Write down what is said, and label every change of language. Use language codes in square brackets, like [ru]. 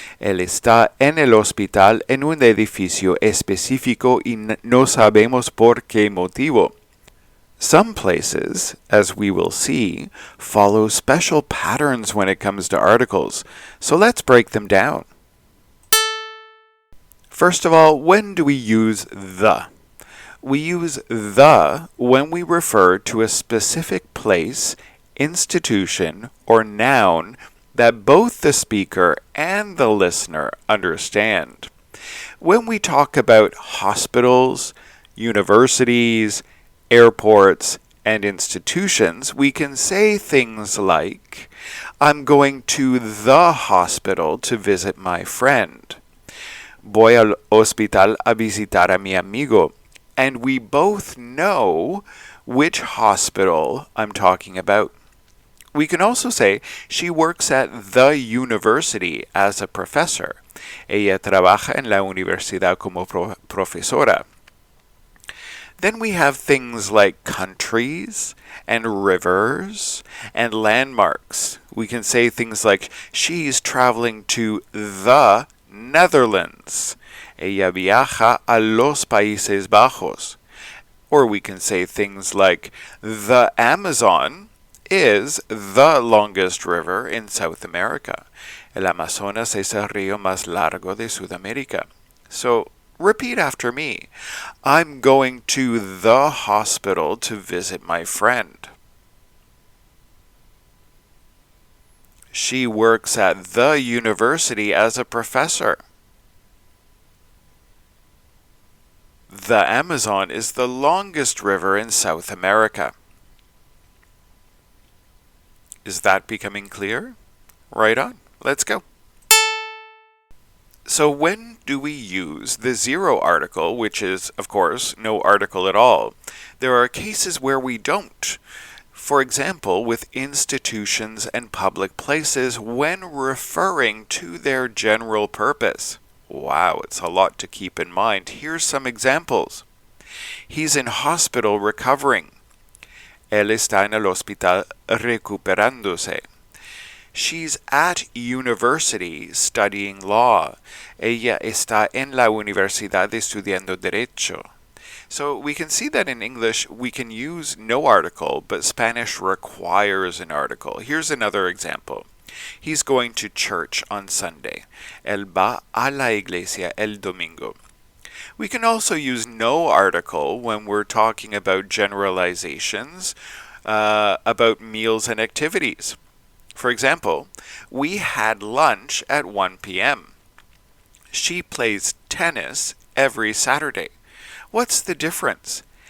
[es] Él está en el hospital en un edificio específico y no sabemos por qué motivo. [en] Some places, as we will see, follow special patterns when it comes to articles, so let's break them down. First of all, when do we use the? We use the when we refer to a specific place, institution, or noun that both the speaker and the listener understand. When we talk about hospitals, universities, airports, and institutions, we can say things like, I'm going to the hospital to visit my friend. [es] Voy al hospital a visitar a mi amigo. [en] And we both know which hospital I'm talking about. We can also say, she works at the university as a professor. [es] Ella trabaja en la universidad como profesora. [en] Then we have things like countries and rivers and landmarks. We can say things like, she's traveling to the Netherlands. [es] Ella viaja a los Países Bajos. [en] Or we can say things like, the Amazon is the longest river in South America. [es] El Amazonas es el río más largo de Sudamérica. [en] So, repeat after me. I'm going to the hospital to visit my friend. She works at the university as a professor. The Amazon is the longest river in South America. Is that becoming clear? Right on. Let's go. So when do we use the zero article, which is, of course, no article at all? There are cases where we don't. For example, with institutions and public places when referring to their general purpose. Wow, it's a lot to keep in mind. Here's some examples. He's in hospital recovering. [es] Él está en el hospital recuperándose. [en] She's at university studying law. [es] Ella está en la universidad estudiando derecho. [en] So we can see that in English we can use no article, but Spanish requires an article. Here's another example. He's going to church on Sunday. [es] Él va a la iglesia el domingo. [en] We can also use no article when we're talking about generalizations, about meals and activities. For example, we had lunch at 1 p.m. She plays tennis every Saturday. What's the difference?